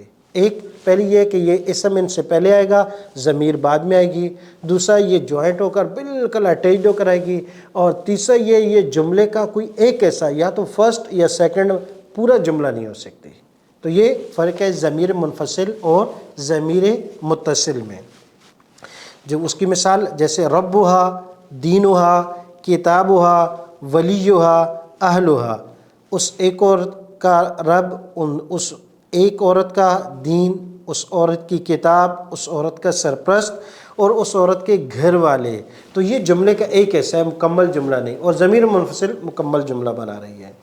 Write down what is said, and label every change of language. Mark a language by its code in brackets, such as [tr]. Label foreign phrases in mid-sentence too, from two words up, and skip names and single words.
[ur] ایک پہلی یہ کہ یہ اسم ان سے پہلے آئے گا، ضمیر بعد میں آئے گی، دوسرا یہ جوائنٹ ہو کر بالکل اٹیچڈ ہو کر آئے گی، اور تیسرا یہ جملے کا کوئی ایک ایسا یا تو فرسٹ یا سیکنڈ پورا جملہ نہیں ہو سکتی۔ تو یہ فرق ہے ضمیر منفصل اور ضمیر متصل میں۔ جو اس کی مثال جیسے [ar] ربھا، دینھا، کتابھا، ولیھا، اہلھا، [ur] اس ایک عورت کا رب، اس ایک عورت کا دین، اس عورت کی کتاب، اس عورت کا سرپرست اور اس عورت کے گھر والے۔ تو یہ جملے کا ایک ایسا ہے، مکمل جملہ نہیں، اور ضمیر منفصل مکمل جملہ بنا رہی ہے۔